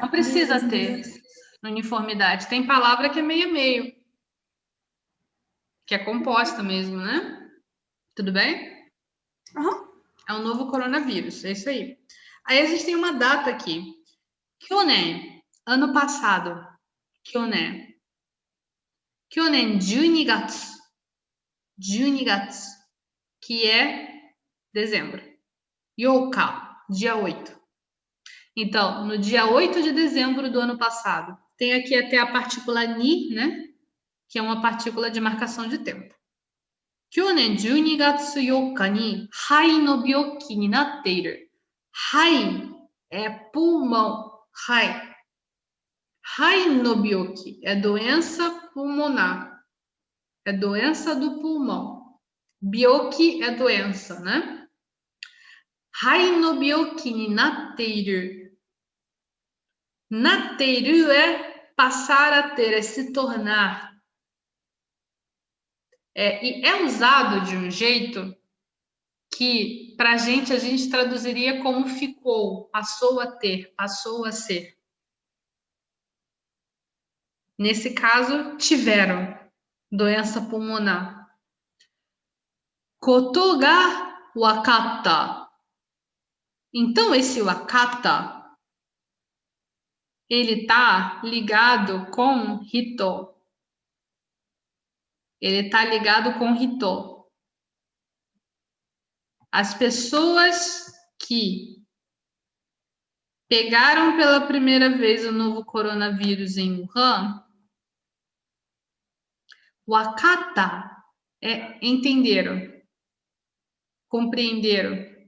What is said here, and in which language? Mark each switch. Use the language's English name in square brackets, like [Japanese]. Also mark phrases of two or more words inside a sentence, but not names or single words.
[Portuguese] Não precisa ter uniformidade. Tem palavra que é meio a meio. Que é composta mesmo, né? Tudo bem? Uhum. É um novo coronavírus, é isso aí. Aí a gente tem uma data aqui. Kyonen, ano passado. [Japanese] Kyonen 12月。12月, [Portuguese] que é dezembro. Youka, dia 8. Então, no dia 8 de dezembro do ano passado, tem aqui até a partícula ni, né? Que é uma partícula de marcação de tempo. [Japanese] Kyonen 12月4日に肺の病気になっている。 [Portuguese] 肺 é pulmão. [Japanese] 肺。肺の病気 [Portuguese] é doença pulmonar. É doença do pulmão. Byoki é doença, né? [Japanese] 肺の病気になっている. [Portuguese] Natteiru é passar a ter, é se tornar. E é usado de um jeito que, para a gente traduziria como ficou, passou a ter, passou a ser. Nesse caso, tiveram doença pulmonar. [Japanese] ことが分かった. [Portuguese] Então, esse wakata ele está ligado com Hito. Ele está ligado com Hito. As pessoas que pegaram pela primeira vez o novo coronavírus em Wuhan, wakata é entenderam, compreenderam.